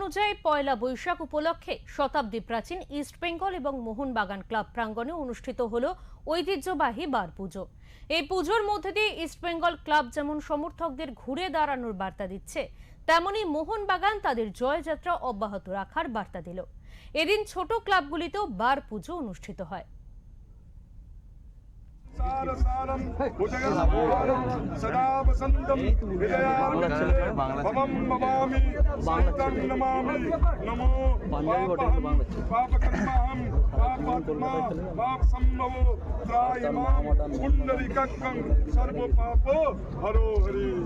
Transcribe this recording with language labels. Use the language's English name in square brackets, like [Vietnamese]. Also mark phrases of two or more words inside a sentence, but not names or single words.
[Bangla] তনুজায় পয়লা বৈশাখ উপলক্ষে শতাব্দী প্রাচীন ইস্ট বেঙ্গল এবং মোহনবাগান ক্লাব প্রাঙ্গণে অনুষ্ঠিত হল ঐতিহ্যবাহী বার পুজো। এই পুজোর মধ্যে দিয়ে ইস্ট বেঙ্গল ক্লাব যেমন সমর্থকদের ঘুরে দাঁড়ানোর বার্তা দিচ্ছে, তেমনি মোহনবাগান তাদের জয়যাত্রা অব্যাহত রাখার বার্তা দিল। এদিন ছোট ক্লাবগুলিতেও বার পুজো অনুষ্ঠিত হয়। [Sanskrit] सदा वसंतम भवम भवामि संतं नमामि नमो पापकर्माहं पापात्मा पापसंभवो त्रायमां पुंडरीकं सर्वपापो हरो हरि।